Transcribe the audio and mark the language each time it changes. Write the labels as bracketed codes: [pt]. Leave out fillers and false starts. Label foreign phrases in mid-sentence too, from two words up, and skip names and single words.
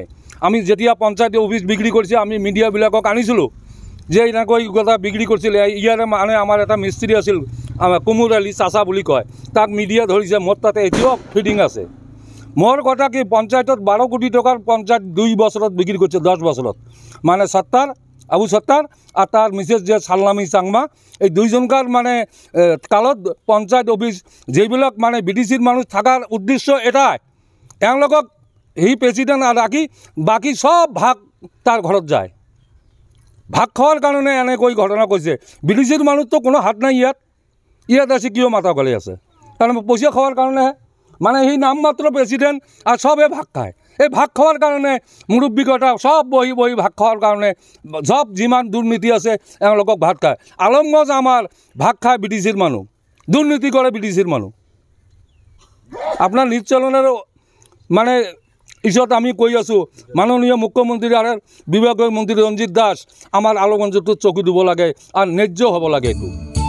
[as] আমি যেতিয়া পঞ্চায়ত অফিচ বিক্ৰী কৰিছে আমি মিডিয়াবিলাকক আনিছিলোঁ যে এনেকৈ কথা বিক্ৰী কৰিছিল। ইয়াৰে মানে আমাৰ এটা মিস্ত্ৰী আছিল কুমুৰ আলী চাচা বুলি কয়, তাক মিডিয়া ধৰিছে। মোৰ তাতে এতিয়াও ফিডিং আছে। মোৰ কথা কি পঞ্চায়তত 12 কোটি টকাৰ পঞ্চায়ত 2 বছৰত বিক্ৰী কৰিছে, 10 বছৰত। মানে সত্তাৰ আবু সত্তাৰ আর তার মিসেস যে সালনামি চাংমা এই দুইজনকার মানে কালত পঞ্চায়েত অফিস যেবিলাক মানে বিটিসির মানুষ থাকার উদ্দেশ্য এটাই, এওঁলোকক সেই প্রেসিডেন্ট রাখি বাকি সব ভাগ তার ঘরত যায়। ভাগ খাওয়ার কারণে এনেকৈ ঘটনা কৈছে। বিটিসির মানুষ তো কোনো হাত নাই ইয়াত আছে কিয় মাথা গলে আছে, কারণ পয়সা খাওয়ার কারণেহে মানে সেই নামমাত্র প্রেসিডেন্ট আর সবে ভাগ খায়। এই ভাগ খাওয়ার কারণে মুরব্বীকতা সব বহি বহি ভাগ খাওয়ার কারণে সব যিমান দুর্নীতি আছে এওঁলোকক ভাত খায়। আলমগঞ্জ আমার ভাগ খায় বিটিসির মানুষ, দুর্নীতি করে বিটিসির মানুষ। আপনার নিশ্চলনের মানে ইছত আমি কৈ আছোঁ মাননীয় মুখ্যমন্ত্রী আর বিভাগীয় মন্ত্রী রঞ্জিত দাস আমার আলমগঞ্জত চকু দিব লাগে আর ন্যায্য হব লাগে। এইটো